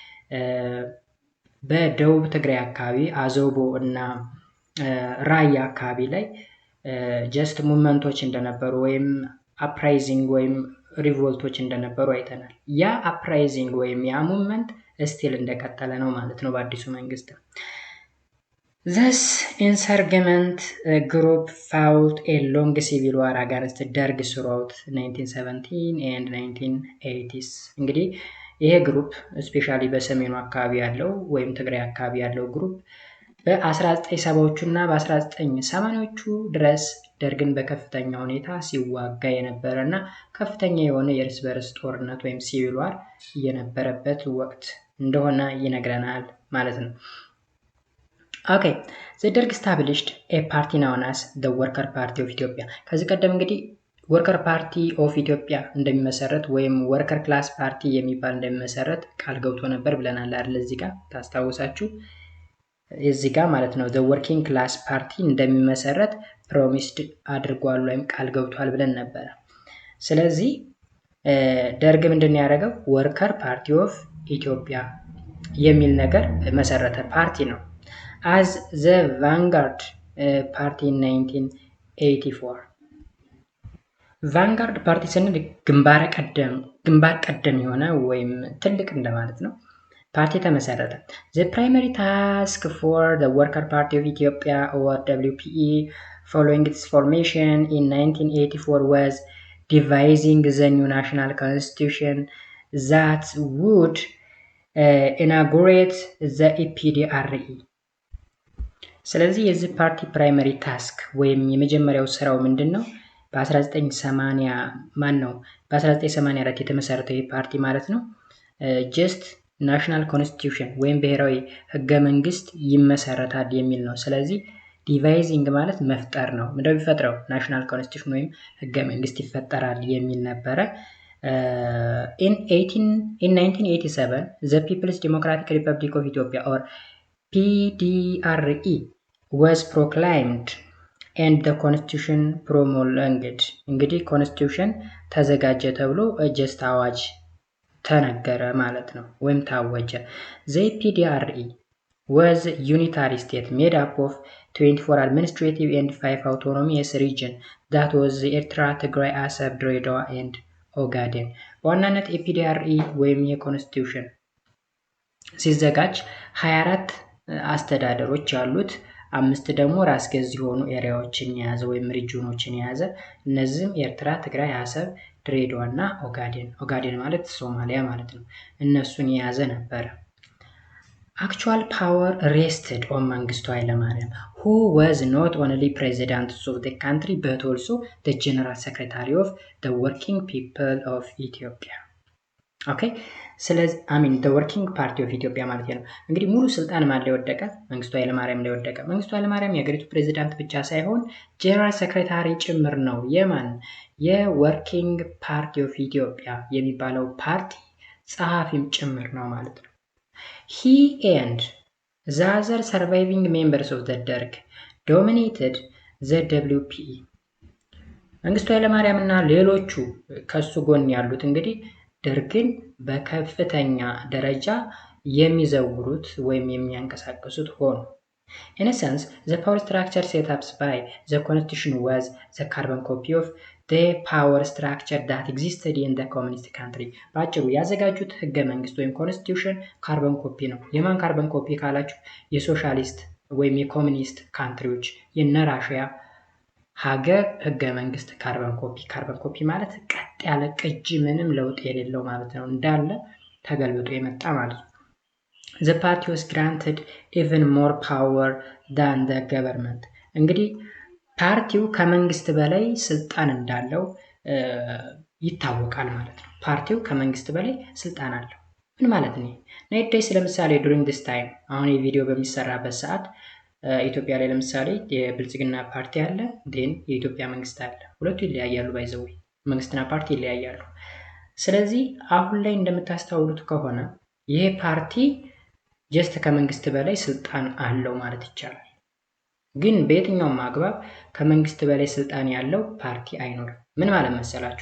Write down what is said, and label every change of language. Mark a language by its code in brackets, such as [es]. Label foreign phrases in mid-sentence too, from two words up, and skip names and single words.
[am] በደቡብ ትግራይ አካባቢ አዘቦ እና ራያ አካባቢ ላይ [en] just movements [am] እንደነበሩ ወይም አፕራይዚንግ ወይም ሪቮልቶች እንደነበሩ አይተናል። ያ አፕራይዚንግ ወይም ያ ሙቭመንት ስቲል እንደቀጠለ ነው ማለት ነው በአዲሱ መንግስት። [en] This insurgent group fought a long civil war against Derg throughout 1917 and 1980s። [am] እንግዲህ ይሄ [en] group specially [am] በሰሜኑ አካባቢ ያለው ወይም ትግራይ አካባቢ ያለው ግሩፕ በ1970ዎቹ እና በ1980ዎቹ ድረስ ደርግን በከፍተኛ ሁኔታ ሲዋጋ የነበረና ከፍተኛ የሆነ የእርስ በርስ ጦርነት ወይም [en] civil war [am] የነበረበት ወቅት እንደሆነ ይነግረናል ማለት ነው። ኦኬ [en] the Derg established a party known as the Worker Party of Ethiopia። [am] ከዚህ ቀደም እንግዲህ ወርከር ፓርቲ ኦፍ ኢትዮጵያ እንደሚመሰረት ወይም [en] worker class party [am] የሚባል እንደሚመሰረት ቃል ገብቶ ነበር ብለናል አይደል? እዚህ ጋር ታስታውሳችሁ እዚህ ጋር ማለት ነው [en] the working class party [am] እንደሚመሰረት ፕሮሚስድ አድርጓል ወይም ቃል ገብቷል ብለን ነበር። ስለዚህ ደርግ ምንድን ያደረገው ወርከር ፓርቲ ኦፍ ኢትዮጵያ የሚል ነገር መሰረተ ፓርቲ ነው። [en] as the vanguard party in [am] 1984 [en] vanguard party [am] ስንል ግንባር ቀደም የሆነ ወይም ትልቅ እንደማለት ነው። ፓርቲ [en] ተመሰረተ። The primary task for the Worker Party of Ethiopia or WPE following its formation in 1984 was devising the new national constitution that would inaugurate the EPDRE። [am] ስለዚህ የዚህ ፓርቲ [en] primary task [am] ወይም የመጀመሪያው ስራው ምንድነው? በ1984 የተመሰረተው ይህ ፓርቲ ማለት ነው [en] just national constitution [am] ወይም ብሔራዊ ህገ መንግስት ይመሰረታል የሚል ነው። ስለዚህ ዲቫይዚንግ ማለት መፍጠር ነው። ምንድነው የሚፈጥረው? [en] national constitution [am] ወይም ህገ መንግስት ይፈጠራል የሚል ነበረ። [en] in 1987 the People's Democratic Republic of Ethiopia or PDRE was proclaimed and the constitution promulgated [am] እንግዲህ ኮንስቲቱሽን ተዘጋጀ ተብሎ ጀስት አዋጅ ተነገረ ማለት ነው ወይም ታወጀ። [en] the PDRE was unitary state made up of 24 administrative and 5 autonomous region that was ኤርትራ፣ ትግራይ፣ አሰብ፣ ድሬዳዋ and ኦጋዴን። [am] በዋናነት የፒዲአርኢ ወይም የኮንስቲቱሽን ሲዘጋጅ 24 አስተዳደሮች ያሉት 5 ደግሞ ራስ ገዝ የሆኑ ኤሪያዎችን የያዘ ወይም ሪጅኖችን የያዘ እነዚህም ኤርትራ፣ ትግራይ፣ አሰብ፣ ድሬዳዋ እና ኦጋዴን ማለት ሶማሊያ ማለት ነው። እነሱን የያዘ ነበር። [en] actual power rested on [am] መንግስቱ ኃይለማርያም [en] who was not only president of the country but also the general secretary of the working people of Ethiopia. [am] ኦኬ ስለዚህ [en] the working party of Ethiopia [am] ማለት ነው። እንግዲህ ሙሉ ስልጣን ማን ላይ ወደቀ? መንግስቱ ኃይለማርያም ላይ ወደቀ። መንግስቱ ኃይለማርያም የሀገሪቱ ፕሬዝዳንት ብቻ ሳይሆን [en] general secretary [am] ጭምር ነው። የማን የወርኪንግ ፓርቲ ኦፍ ኢትዮጵያ የሚባለው ፓርቲ ጸሐፊም ጭምር ነው ማለት ነው። [en] he and the other surviving members of the Derg dominated the WPE [am] መንግስቱ ኃይለማርያም እና ሌሎቹ ከሱ ጎን ያሉት እንግዲህ ደርግን በከፍተኛ ደረጃ የሚዘውሩት ወይም የሚያንቀሳቅሱት ሆኑ። [en] In a sense, the power structure set up by the constitution was the carbon copy of the power structure that existed in the communist country. [am] ባጭሩ ያዘጋጁት ህገ መንግስት ወይም ኮንስቲቱሽን [en] carbon copy [am] ነው። የማን [en] carbon copy [am] ካላችሁ የሶሻሊስት ወይም የኮሚኒስት ካንትሪዎች የነ ራሽያ ሀገር ህገ መንግስት [en] carbon copy [am] ማለት ቀጥ ያለ ቅጂ ምንም ለውጥ የሌለው ማለት ነው። እንዳለ ተገልብጦ የመጣ ማለት ነው። [en] The party was granted even more power than the government. [am] እንግዲህ ፓርቲው ከመንግስት በላይ ስልጣን እንዳለው ይታወቃል ማለት ነው። ፓርቲው ከመንግስት በላይ ስልጣን አለው። ምን ማለት ነው? ነይደስ ለምሳሌ [en] during this time [am] አሁን የቪዲዮ በሚሰራበት ሰዓት ኢትዮጵያ ላይ ለምሳሌ የብልጽግና ፓርቲ አለ፣ ዴን የኢትዮጵያ መንግስት አለ። ሁለቱ ይለያያሉ። ባይዘው መንግስትና ፓርቲ ይለያያሉ። ስለዚህ አሁን ላይ እንደምታስተውሉት ከሆነ ይሄ ፓርቲ ጀስት ከመንግስት በላይ ስልጣን አለው ማለት ይቻላል። ግን በየትኛውም አግባብ ከመንግስት በላይ ስልጣን ያለው ፓርቲ አይኖርም። ምን ማለት መሰላችሁ?